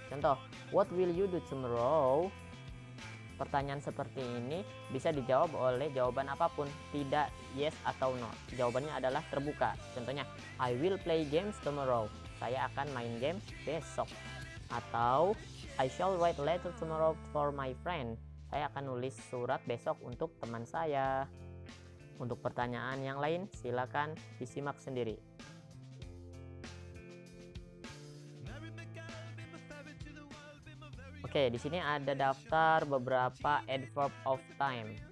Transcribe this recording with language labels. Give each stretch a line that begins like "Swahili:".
English: Contoh, what will you do tomorrow?
Indonesian: Pertanyaan seperti ini bisa dijawab oleh jawaban apapun, tidak yes atau no. Jawabannya adalah terbuka. Contohnya,
English: I will play games tomorrow.
Indonesian: Saya akan main game besok.
English: Atau, I shall write letter tomorrow for my friend.
Indonesian: Saya akan nulis surat besok untuk teman saya. Untuk pertanyaan yang lain, silakan disimak sendiri. Oke, di sini ada daftar beberapa adverb of time.